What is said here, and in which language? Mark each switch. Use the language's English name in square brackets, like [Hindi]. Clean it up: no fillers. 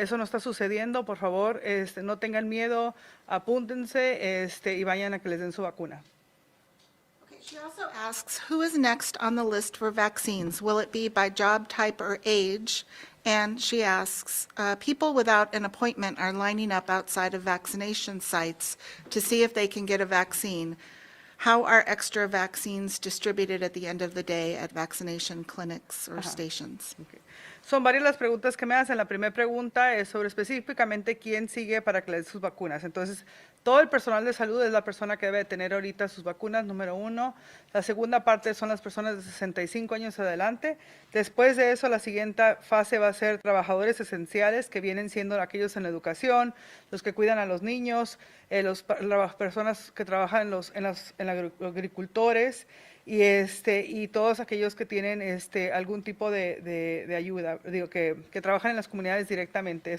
[Spanish] Eso no está sucediendo. Por favor, no tengan miedo, apúntense y vayan a que les den su vacuna. [English] Okay, she also asks, who is next on the list for vaccines? Will it be by job type or age? And she asks, people without an appointment are lining up outside of vaccination sites to see if they can get a vaccine. How are extra vaccines distributed at the end of the day at vaccination clinics or stations? Okay. [Spanish] Son varias las preguntas que me hacen. La primera pregunta es sobre específicamente quién sigue para que le den sus vacunas. Entonces, todo el personal de salud es la persona que debe tener ahorita sus vacunas, número uno. La segunda parte son las personas de 65 años adelante. Después de eso, la siguiente fase va a ser trabajadores esenciales, que vienen siendo aquellos en la educación, los que cuidan a los niños, las personas que trabajan en los agricultores, y todos aquellos que tienen algún tipo de ayuda, digo, que trabajan en las comunidades directamente.